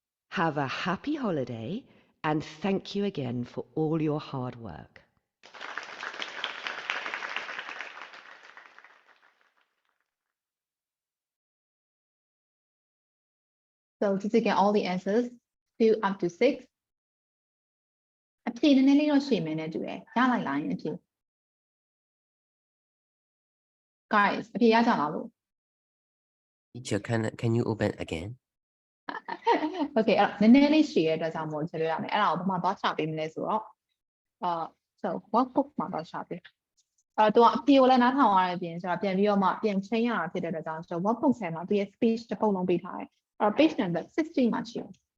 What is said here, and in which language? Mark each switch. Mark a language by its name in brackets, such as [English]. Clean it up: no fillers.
[English] Have a happy holiday, and thank you again for all your hard work. So did you get all the answers 2 up to 6? [Burmese] အဖြေနည်းနည်းလေးတော့ရှင်းမယ်နဲ့တူတယ်ရလိုက်လားယင်အဖြေ Guys အဖြေရကြလားလို့ [English] Teacher, can you open again? [Burmese] Okay အဲ့တော့နည်းနည်းလေးရှင်းရတဲ့အတွက်ကြောင့်မို့ချက်လို့ရမယ်အဲ့ဒါကိုဘာမှသွားချပေးမလဲဆိုတော့so workbook မှာသွားချပေးသူကအဖြေကိုလည်းနားထောင်ရတဲ့အပြင်ကျွန်တော်ပြန်ပြီးတော့မှပြန်ချိန်ရတာဖြစ်တဲ့အတွက်ကြောင့်ကျွန်တော် workbook ထဲမှာသူရဲ့ speech တစ်ပုဒ်လုံးပေးထားတယ်အဲ့တော့ page number 60မှာရှိတယ်